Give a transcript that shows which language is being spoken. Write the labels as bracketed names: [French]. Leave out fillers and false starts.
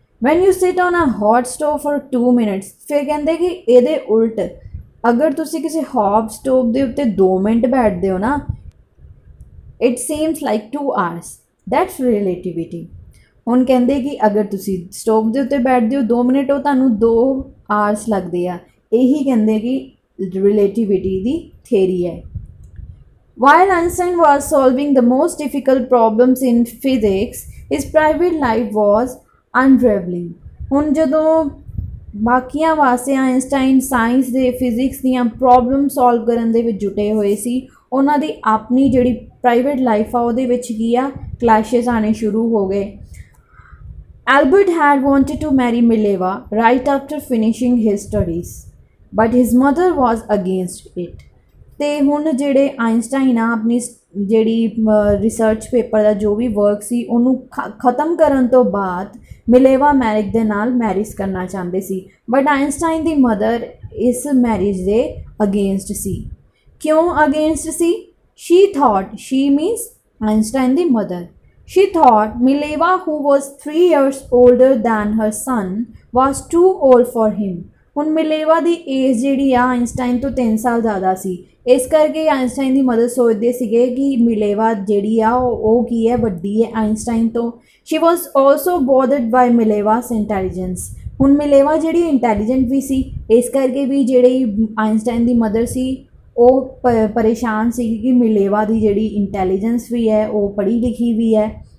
[English] when you sit on a hot stove for 2 minutes, [Punjabi] ਫਿਰ ਕਹਿੰਦੇ ਕਿ ਇਹਦੇ ਉਲਟ ਅਗਰ ਤੁਸੀਂ ਕਿਸੇ ਹੌਟ ਸਟੋਵ ਦੇ ਉੱਤੇ 2 ਮਿੰਟ ਬੈਠਦੇ ਹੋ ਨਾ, [English] It seems like 2 hours। That's relativity. [Punjabi] ਹੁਣ ਕਹਿੰਦੇ ਕਿ ਅਗਰ ਤੁਸੀਂ ਸਟੋਵ ਦੇ ਉੱਤੇ ਬੈਠਦੇ ਹੋ 2 ਮਿੰਟ, ਉਹ ਤੁਹਾਨੂੰ 2 hours ਲੱਗਦੇ ਆ। ਇਹੀ ਕਹਿੰਦੇ ਕਿ ਰਿਲੇਟਿਵਿਟੀ ਦੀ ਥਿਊਰੀ ਹੈ। [English] While Einstein was solving the most difficult problems in physics, his private life was unraveling। [Punjabi] ਹੁਣ ਜਦੋਂ ਬਾਕੀਆਂ ਵਾਸਤੇ ਆਇਨਸਟਾਈਨ ਸਾਇੰਸ ਦੇ ਫਿਜ਼ਿਕਸ ਦੀਆਂ ਪ੍ਰੋਬਲਮ ਸੋਲਵ ਕਰਨ ਦੇ ਵਿੱਚ ਜੁਟੇ ਹੋਏ ਸੀ, ਉਹਨਾਂ ਦੀ ਆਪਣੀ ਜਿਹੜੀ ਪ੍ਰਾਈਵੇਟ ਲਾਈਫ ਆ ਉਹਦੇ ਵਿੱਚ ਕੀ ਆ, ਕਲੈਸ਼ਸ ਆਣੇ ਸ਼ੁਰੂ ਹੋ ਗਏ। [English] Albert had wanted to marry Mileva right after finishing his studies, but his mother was against it। [Punjabi] ਤੇ ਹੁਣ ਜਿਹੜੇ ਆਇਨਸਟਾਈਨ ਆ ਆਪਣੀ ਜਿਹੜੀ ਰਿਸਰਚ ਪੇਪਰ ਦਾ ਜੋ ਵੀ ਵਰਕ ਸੀ ਉਹਨੂੰ ਖ਼ਤਮ ਕਰਨ ਤੋਂ ਬਾਅਦ ਮਿਲੇਵਾ ਮੈਰਿਕ ਦੇ ਨਾਲ ਮੈਰਿਜ ਕਰਨਾ ਚਾਹੁੰਦੇ ਸੀ, ਬਟ ਆਇਨਸਟਾਈਨ ਦੀ ਮਦਰ ਇਸ ਮੈਰਿਜ ਦੇ ਅਗੇਂਸਟ ਸੀ। ਕਿਉਂ against ਸੀ? [English] she thought, [Punjabi] Shri means Einstein ਦੀ mother, [English] she thought Mileva, who was 3 years older than her son, was too old for him। [Punjabi] ਹੁਣ ਮਿਲੇਵਾ ਦੀ ਏਜ ਜਿਹੜੀ ਆ ਆਇਨਸਟਾਈਨ ਤੋਂ 3 ਸਾਲ ਜ਼ਿਆਦਾ ਸੀ, ਇਸ ਕਰਕੇ ਆਇਨਸਟਾਈਨ ਦੀ ਮਦਰ ਸੋਚਦੇ ਸੀਗੇ ਕਿ ਮਿਲੇਵਾ ਜਿਹੜੀ ਆ ਉਹ ਕੀ ਹੈ, ਵੱਡੀ ਹੈ ਆਇਨਸਟਾਈਨ ਤੋਂ। [English] She was also bothered by Mileva's intelligence. [Punjabi] ਹੁਣ ਮਿਲੇਵਾ ਜਿਹੜੀ ਇੰਟੈਲੀਜੈਂਟ ਵੀ ਸੀ, ਇਸ ਕਰਕੇ ਵੀ ਜਿਹੜੀ ਆਇਨਸਟਾਈਨ ਦੀ ਮਦਰ ਸੀ ਉਹ ਪਰੇਸ਼ਾਨ ਸੀ ਕਿ ਮਿਲੇਵਾ ਦੀ ਜਿਹੜੀ ਇੰਟੈਲੀਜੈਂਸ ਵੀ ਹੈ ਉਹ ਪੜ੍ਹੀ ਲਿਖੀ ਵੀ ਹੈ।